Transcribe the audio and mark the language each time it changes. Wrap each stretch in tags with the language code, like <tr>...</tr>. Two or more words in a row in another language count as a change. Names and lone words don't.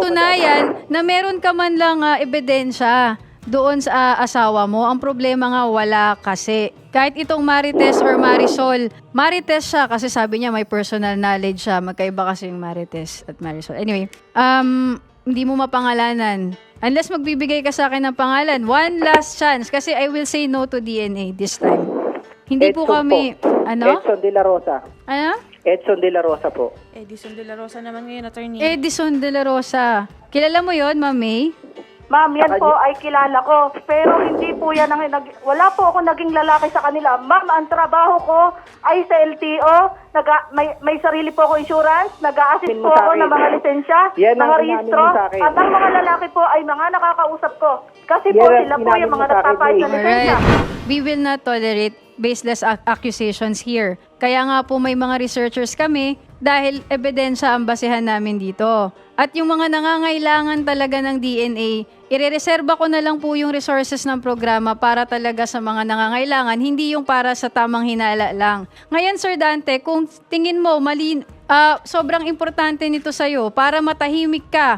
<tl>patunayan na meron ka man lang ebidensya doon sa asawa mo. Ang problema nga, wala kasi. Kahit itong Marites or Marisol, Marites siya kasi sabi niya may personal knowledge siya. Magkaiba kasi yung Marites at Marisol. Anyway, hindi mo mapangalanan. Unless magbibigay ka sa akin ng pangalan.</tl> <en>One last chance kasi I will say no to DNA this time.</en> <tl>Hindi po Edson kami, po. ano? Edson de la Rosa. Ano? Edson de la Rosa po. Edison de la Rosa naman ngayon, attorney. Edison de la Rosa. Kilala mo yon, Ma'am May? Ma'am, yan po ay kilala ko. Pero hindi po yan wala po ako naging lalaki sa kanila. Ma'am, ang trabaho ko ay sa LTO. May sarili po ako insurance. Nag-a-assist po ako ng mga lisensya, Yan ang mga inamin rehistro. mo sa akin. At ang mga lalaki po ay mga nakakausap ko. Kasi po Yan ang sila po inamin yung mo mga sa akin, nagpapayag May. ng lisensya.</tl> <en>Alright. We will not tolerate baseless accusations here.</en> <tl>Kaya nga po may mga researchers kami dahil ebidensya ang basehan namin dito. At yung mga nangangailangan talaga ng DNA, irereserba ko na lang po yung resources ng programa para talaga sa mga nangangailangan, hindi yung para sa tamang hinala lang. Ngayon, Sir Dante, kung tingin mo sobrang importante nito sa'yo para matahimik ka.</tl>